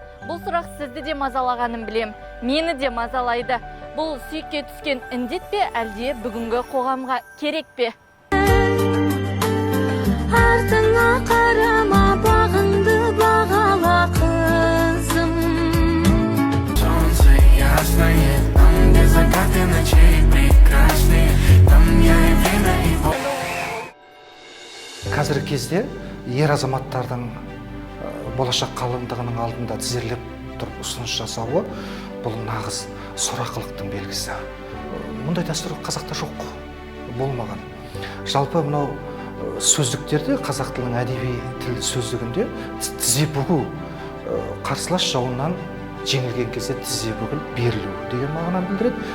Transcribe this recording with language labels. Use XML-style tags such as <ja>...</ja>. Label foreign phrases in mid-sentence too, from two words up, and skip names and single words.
<kk>Бұл сұрақ сізді де мазалағанын білем. Мені де мазалайды. Бұл сүйекке түскен індет пе, әлде бүгінгі қоғамға керек пе? Артыңа қарама, бағыңды бағала қызым.</kk> <ru>Солнце ясное, там, где закаты ночей прекрасные, там я и время, и</ru> <kk>Қазіргі кезде ер азаматтардың болашақ қалыңдығының алдында тізерлеп тұрып ұсыныс жасауы бұл нағыз сорақылықтың белгісі. Мұндай дәстүр қазақта жоқ, болмаған. Жалпы мынау сөздіктерде, қазақ тілінің әдеби тіл сөздігінде тізе бүгу, қарсылас жауынан жеңілген кезде тізе бүгіліп берілу деген мағынаны білдіреді.</kk>